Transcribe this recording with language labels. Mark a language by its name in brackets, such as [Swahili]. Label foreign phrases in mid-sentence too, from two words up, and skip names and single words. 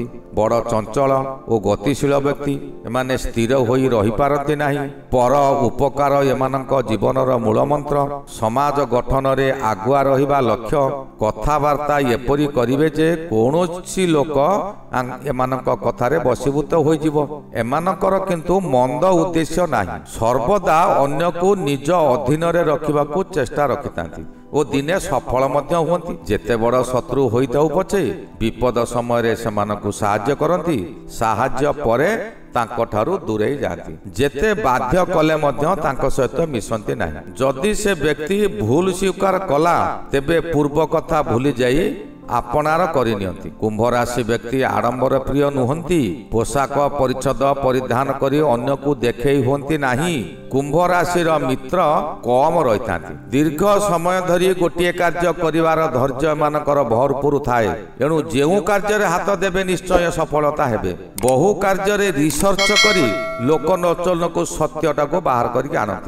[Odia] ବଡ଼ ଚଞ୍ଚଳ ଓ ଗତିଶୀଳ ବ୍ୟକ୍ତି ଏମାନେ ସ୍ଥିର ହୋଇ ରହି ପାରନ୍ତି ନାହିଁ। ପର ଉପକାର ଏମାନଙ୍କ ଜୀବନର ମୂଳ ମନ୍ତ୍ର। ସମାଜ ଗଠନରେ ଆଗୁଆ ରହିବା ଲକ୍ଷ୍ୟ। କଥାବାର୍ତ୍ତା ଏପରି କରିବେ ଯେ କୌଣସି ଲୋକ ଏମାନଙ୍କ କଥାରେ ବଶୀଭୂତ ହୋଇଯିବ। ଏମାନଙ୍କର କିନ୍ତୁ ମନ୍ଦ ଉଦ୍ଦେଶ୍ୟ ନାହିଁ। ସର୍ବଦା ଅନ୍ୟକୁ ନିଜ ଅଧୀନରେ ରଖିବାକୁ ଚେଷ୍ଟା ରଖିଥାନ୍ତି ଓ ଦିନେ ସଫଳ ମଧ୍ୟ ହୁଅନ୍ତି। ଯେତେ ବଡ଼ ଶତ୍ରୁ ହୋଇଥାଉ ପଛେ ବିପଦ ସମୟରେ ସେମାନଙ୍କୁ ସାହାଯ୍ୟ କରନ୍ତି। ସାହାଯ୍ୟ ପରେ ତାଙ୍କଠାରୁ ଦୂରେଇ ଯାଆନ୍ତି। ଯେତେ ବାଧ୍ୟ କଲେ ମଧ୍ୟ ତାଙ୍କ ସହିତ ମିଶନ୍ତି ନାହିଁ। ଯଦି ସେ ବ୍ୟକ୍ତି ଭୁଲ ସ୍ୱୀକାର କଲା ତେବେ ପୂର୍ବ କଥା ଭୁଲିଯାଇ ଆପଣାର କରିନିଅନ୍ତି। କୁମ୍ଭ ରାଶି ବ୍ୟକ୍ତି ଆଡ଼ମ୍ବର ପ୍ରିୟ ନୁହନ୍ତି। ପୋଷାକ ପରିଚ୍ଛଦ ପରିଧାନ କରି ଅନ୍ୟକୁ ଦେଖାଇ ହୁଅନ୍ତି ନାହିଁ। କୁମ୍ଭ ରାଶି ମିତ୍ର କମ ରହିଥାନ୍ତି। ଦୀର୍ଘ ସମୟ ଧରି ଗୋଟିଏ କାର୍ଯ୍ୟ କରିବାର ଧୈର୍ଯ୍ୟ ଏମାନଙ୍କର ଭରପୂର ଥାଏ। ଏଣୁ ଯେଉଁ କାର୍ଯ୍ୟ ହାତ ଦେବେ ନିଶ୍ଚୟ ସଫଳତା ହେବେ। ବହୁ କାର୍ଯ୍ୟ ରିସର୍ଚ୍ଚ କରି ଲୋକଲୋଚନକୁ ସତ୍ୟଟାକୁ ବାହାର କରି ଆଣନ୍ତି।